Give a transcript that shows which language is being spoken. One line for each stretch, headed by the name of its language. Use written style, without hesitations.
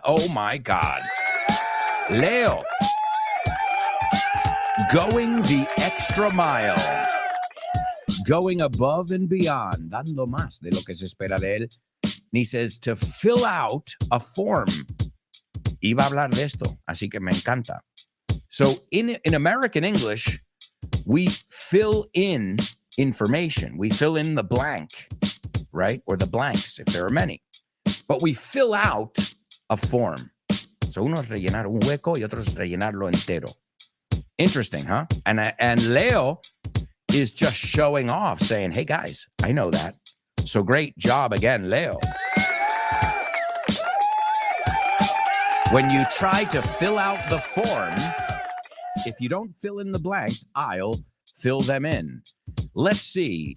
English: Oh my God. Leo, going the extra mile, going above and beyond,
Spanish: dando más de lo que se espera de él.
English: And he says to fill out a form.
Spanish: Iba a hablar de esto, así que me encanta.
English: So in American English, we fill in information. We fill in the blank, right? Or the blanks, if there are many. But we fill out a form.
Spanish: So uno es rellenar un hueco y otro es rellenarlo entero.
English: Interesting, huh? And Leo is just showing off, saying, hey, guys, I know that. So great job again, Leo. When you try to fill out the form, if you don't fill in the blanks, I'll fill them in. Let's see.